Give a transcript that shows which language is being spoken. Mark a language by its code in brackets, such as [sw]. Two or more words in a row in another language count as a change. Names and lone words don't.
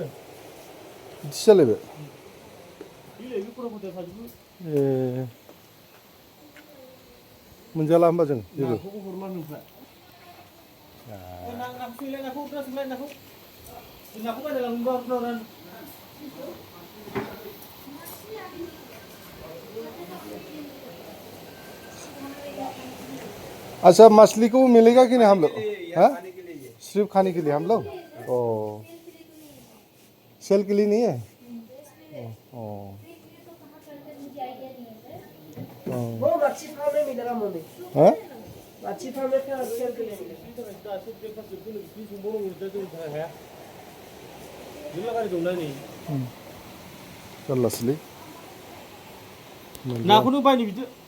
[brx] बिदिसो जालायबाय बिलाइ बे खरा खथा थाजोबो ए मोनजाला होमबा जों जेबो नाखौबो हरला नोंफ्रा नाखौ सोंलाय नाखौ बायना लांबा हरनांगोन [hi] अच्छा मछली को मिलेगा कि नहीं हम लोग हाँ सिर्फ खाने के लिए हम लोग ओ सेल के लिए नहीं है ओ वो मच्छी फार्म में मिलेगा मुझे हाँ मच्छी फार्म में क्या सेल के लिए मिलेगा [brx] जारलासोलै नाखौनो बायनो बिदि